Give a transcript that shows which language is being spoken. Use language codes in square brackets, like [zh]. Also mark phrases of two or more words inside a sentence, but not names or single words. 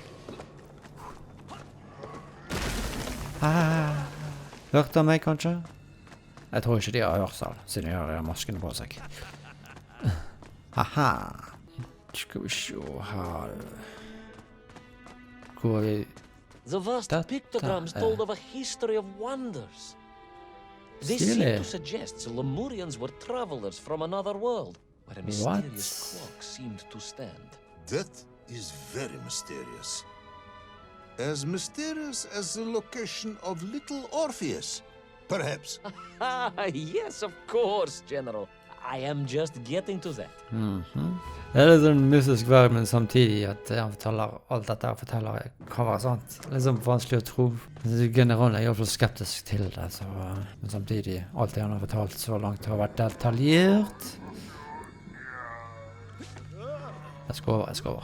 [no] Hørte han meg kanskje? Jeg tror ikke de har hørsel, siden de har maskene på seg. Haha. Skal vi se her. Hvor er vi? [en] The vast pictograms told of a history of wonders. They [no] Stilig. [en] seem to suggest the Lemurians were travelers from another world, where a mysterious clock seemed to stand. That is very mysterious. As mysterious as the location of Little Orpheus, perhaps. Yes, of course, General. I am just getting to that. [no] Det er litt sånn mystisk verden, men samtidig at han forteller alt dette han forteller kan være sant. Det er litt sånn vanskelig å tro. Generalen er i hvert fall skeptisk til det, så, men samtidig, alt det han har fortalt så langt har vært detaljert. Jeg skal over.